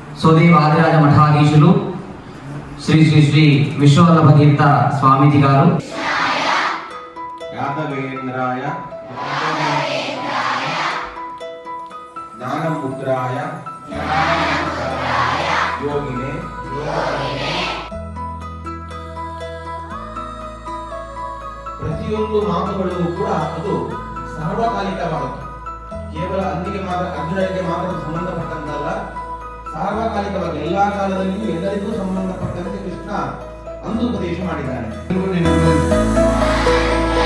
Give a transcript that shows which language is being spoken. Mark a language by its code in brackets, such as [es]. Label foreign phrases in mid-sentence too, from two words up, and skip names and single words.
[te] సుదేవ ఆదిరాజ మఠాధీశులు శ్రీ శ్రీ శ్రీ విశ్వవల్లభ తీర్థ స్వామీజీ గారు, [sa] యాదవేంద్రాయ జ్ఞానముద్రాయ ಯೋಗಿನೇ [kn] ಪ್ರತಿಯೊಂದು ಮಾತುಗಳು ಕೂಡ ಅದು ಸಾರ್ವಕಾಲಿಕವಾಗುತ್ತೆ. ಕೇವಲ ಅಂದಿಗೆ ಮಾತ್ರ ಅರ್ಜುನರಿಗೆ ಮಾತ್ರ ಸಂಬಂಧಪಟ್ಟಂತಲ್ಲ, ಸಾರ್ವಕಾಲಿಕವಾಗಿ ಎಲ್ಲಾ ಕಾಲದಲ್ಲಿಯೂ ಎಲ್ಲರಿಗೂ ಸಂಬಂಧಪಟ್ಟಂತೆ ಕೃಷ್ಣ ಅಂದು ಉಪದೇಶ ಮಾಡಿದ್ದಾನೆ.